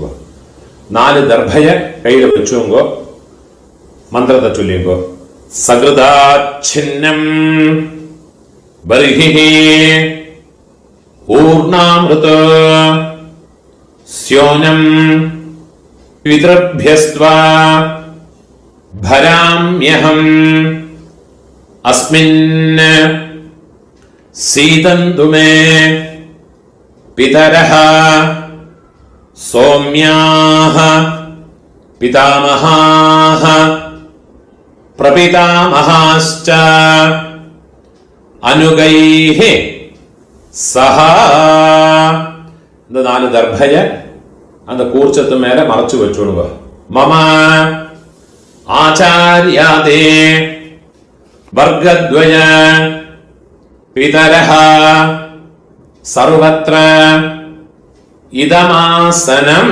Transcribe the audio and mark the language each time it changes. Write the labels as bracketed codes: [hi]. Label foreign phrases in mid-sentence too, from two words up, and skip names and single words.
[ta] 4 தர்பய கையில வச்சுங்க. மந்திரத்தை சொல்லிங்க. [sa] सकृदाच्छिन्नं बर्हिः ऊर्णाम्रदु स्योनं பித்ருभ्यस्त्वा भराम्यहम् अस्मिन् सीदन्तु मे पितरः सौम्याः पितामहाः प्रपितामहाश्च अनुगैः सह. [ta] இந்த 4 தர்பய அந்த கூர்ச்சத்து மேல மறைச்சு வச்சுடுங்க. [sa] मम आचार्यादे वर्गद्वय पितरः सर्वत्र इदमासनम्.